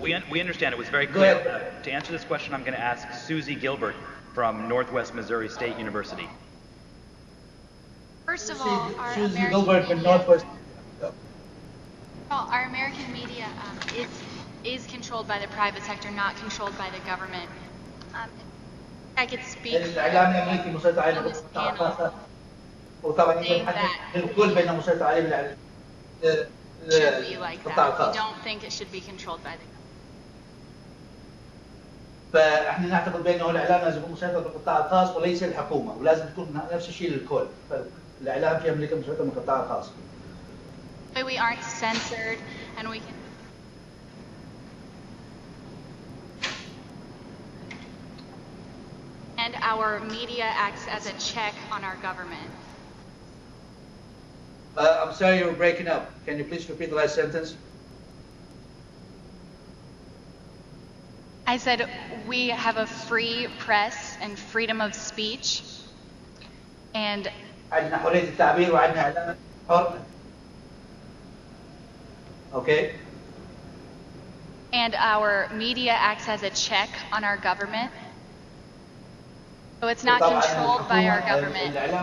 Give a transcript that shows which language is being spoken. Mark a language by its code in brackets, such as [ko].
[en] We understand it was very clear. To answer this question, I'm going to ask Susie Gilbert from Northwest Missouri State University. First of all, Susie Gilbert from Northwest. Our American media is controlled by the private sector, not controlled by the government. I could speak [ar] الإعلام الأمريكي مسيطر عليه بالقطاع الخاص وطبعا الكل بينه مسيطر عليه بالإعلام. [en] Should be like that. We don't think it should be controlled by the government. [ar] فاحنا نعتقد بانه الاعلام لازم يكون مسيطر بالقطاع الخاص وليس الحكومه، ولازم تكون نفس الشيء للكل، فالاعلام في امريكا مسيطر بالقطاع الخاص. [en] We aren't censored and we can and our media acts as a check on our government. I'm sorry, you're breaking up. Can you please repeat the last sentence? I said we have a free press and freedom of speech, and [ar] عندنا حرية التعبير وعندنا إعلام حر. [en] Okay. And our media acts as a check on our government. So it's not controlled by our government.